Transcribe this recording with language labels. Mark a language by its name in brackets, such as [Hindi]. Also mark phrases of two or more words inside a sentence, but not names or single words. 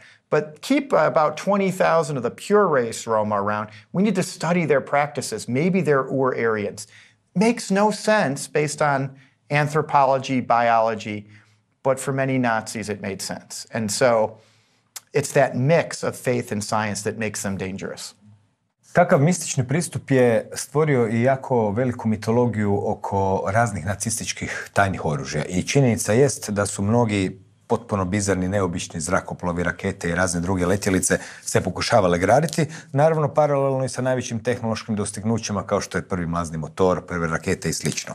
[English] But keep about 20,000 of the pure race Roma around. We need to study their practices. Maybe they're Ur-Aryans. Makes no sense based on anthropology, biology, but for many Nazis it made sense. And so it's that mix of faith and science that makes them dangerous. [Croatian] Takav mistični pristup je stvorio i jako veliku mitologiju oko raznih nacističkih tajnih oružja. I činjenica jest da su mnogi potpuno bizarni, neobični zrakoplovi, rakete i razne druge letjelice se pokušavale graditi, naravno paralelno i sa najvećim tehnološkim dostignućima kao što je prvi mlazni motor, prve rakete i slično.